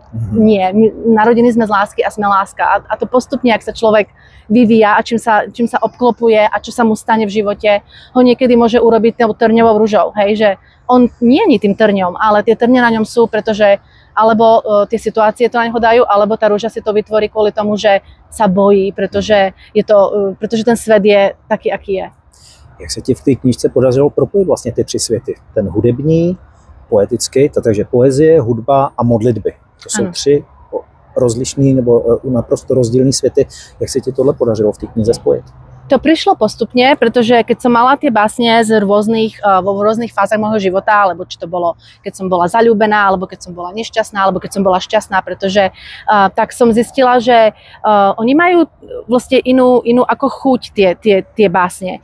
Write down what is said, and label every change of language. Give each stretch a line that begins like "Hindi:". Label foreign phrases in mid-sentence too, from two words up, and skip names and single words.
Slovak: Nie, my narodení sme z lásky a sme láska. A to postupne, ak sa človek vyvíja a čím sa obklopuje a čo sa mu stane v živote, ho niekedy môže urobiť tou trňovou ružou. Hej, že on nie je tým trňom, ale tie trne na ňom sú, pretože alebo tie situácie to na neho dajú, alebo tá rúža si to vytvorí kvôli tomu, že sa bojí, pretože ten svet je taký, aký je.
Czech: Jak se ti v té knížce podařilo propojit vlastně ty 3 světy? Ten hudební, poetický, takže poezie, hudba a modlitby. To jsou 3 rozlišný nebo naprosto rozdílné světy. Jak se ti tohle podařilo v té knize spojit?
Slovak: To prišlo postupne, pretože keď som mala tie básne vo rôznych fázach môjho života, alebo či to bolo, keď som bola zaľúbená, alebo keď som bola nešťastná, alebo keď som bola šťastná, pretože tak som zistila, že oni majú vlastne inú ako chuť tie básne.